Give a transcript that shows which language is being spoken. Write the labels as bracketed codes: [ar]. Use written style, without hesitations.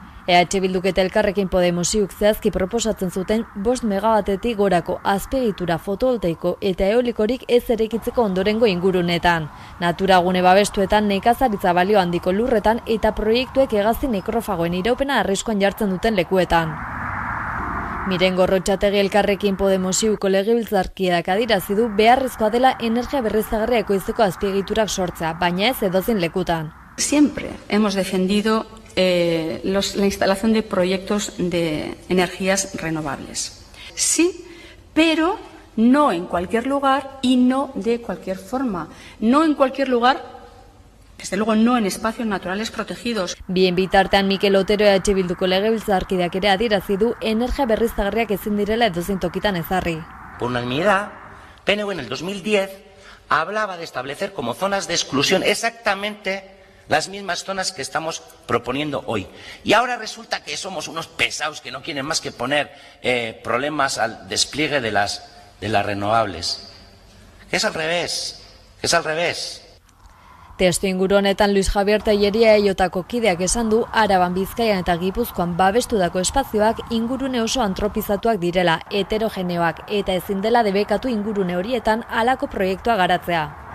[eu] EH Bilduk eta Elkarrekin Podemosuk zehazki proposatzen zuten 5 megawatetik gorako azpiegitura fotovoltaiko eta eolikorik ez eraikitzeko ondorengo ingurunetan, naturagune babestuetan, nekazaritza balio handiko lurretan eta proiektuek hegazti nekrofagoen iraupena arriskuan jartzen duten lekuetan. Miren Gorrotxategi Elkarrekin Podemosuk legebiltzarkideak adierazi du beharrezkoa dela energia berriztagarria ekoizteko azpiegiturak sortzea, baina ez edozein lekutan. [es] Siempre hemos defendido la instalación de proyectos de energías renovables. Sí, pero no en cualquier lugar y no de cualquier forma. No en cualquier lugar, desde luego no en espacios naturales protegidos. [eu] Bien bitartean Mikel Otero EH Bilduko legebiltzarkideak ere adierazi du energia berriztagarriak ezin direla edozein tokitan ezarri. [es] Por unanimidad, PNV en el 2010 hablaba de establecer como zonas de exclusión exactamente las mismas zonas que estamos proponiendo hoy. Y ahora resulta que somos unos pesados que no quieren más que poner problemas al despliegue de las renovables. que es al revés, que es al revés. [eu] Testu inguru honetan Luis Javier Telleria EIOtako kideak esan du Araban, Bizkaian eta Gipuzkoan babestutako espazioak ingurune oso antropizatuak direla, heterogeneoak eta ezin dela debekatu ingurune horietan halako proiektua garatzea.